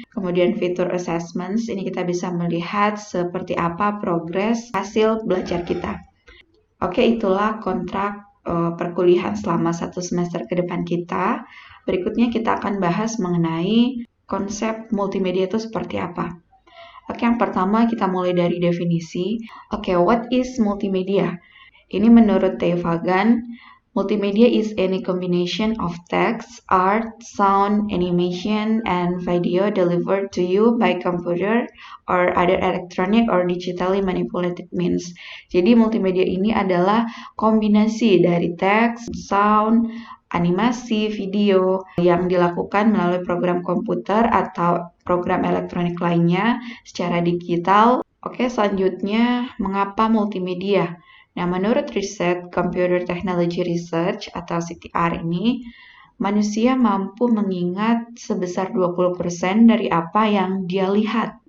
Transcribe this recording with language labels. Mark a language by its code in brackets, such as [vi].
[id] Kemudian fitur assessments, ini kita bisa melihat seperti apa progres hasil belajar kita. Oke, itulah kontrak perkuliahan selama 1 semester ke depan kita. Berikutnya kita akan bahas mengenai konsep multimedia itu seperti apa. Oke, yang pertama kita mulai dari definisi. [en] Oke, what is multimedia? [id] Ini menurut [en] Theo Fagan, multimedia is any combination of text, art, sound, animation, and video delivered to you by computer or other electronic or digitally manipulated means. [id] Jadi multimedia ini adalah kombinasi dari teks, sound, animasi, video yang dilakukan melalui program komputer atau program elektronik lainnya secara digital. Oke, selanjutnya mengapa multimedia? Nah, menurut riset Computer Technology Research atau CTR ini, manusia mampu mengingat sebesar 20% dari apa yang dia lihat.